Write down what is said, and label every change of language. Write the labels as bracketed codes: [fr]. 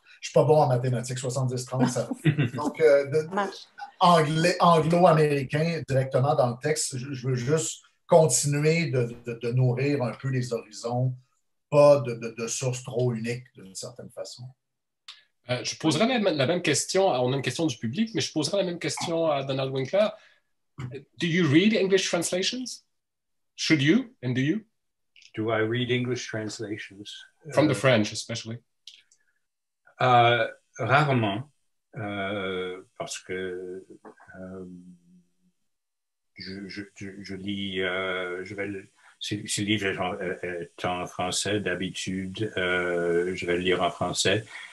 [fr] Je ne suis pas bon en mathématiques, 70-30, ça. Donc, anglo-américain directement dans le texte, je veux juste continuer de nourrir un peu les horizons, pas de sources trop uniques d'une certaine façon. Je poserai la même question, on a une question du public, mais je poserai la même question à Donald Winkler. [en] Do you read English translations? Should you, and do you? Do I read English translations? From the French, especially. [fr] Rarement, parce que je lis, si le livre est en français, d'habitude, je vais le lire en français.